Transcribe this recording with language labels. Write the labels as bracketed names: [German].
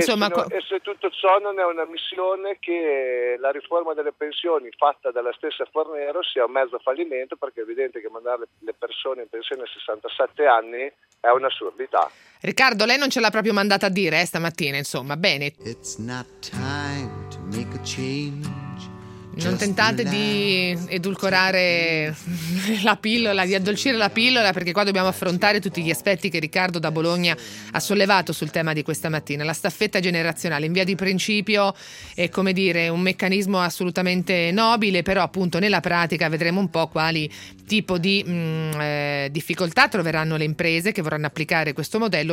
[Italian] se tutto ciò non è una missione, che la riforma delle pensioni fatta dalla stessa Fornero sia un mezzo fallimento, perché è evidente che mandare le persone in pensione a 67 anni è un'assurdità. Riccardo, lei non ce l'ha proprio mandata a dire stamattina, insomma, bene. [English] It's not time to make a change. [Italian] Non tentate di edulcorare la pillola, di addolcire la pillola, perché qua dobbiamo affrontare tutti gli aspetti che Riccardo da Bologna ha sollevato sul tema di questa mattina. La staffetta generazionale in via di principio è, come dire, un meccanismo assolutamente nobile, però appunto nella pratica vedremo un po' quali tipo di difficoltà troveranno le imprese che vorranno applicare questo modello.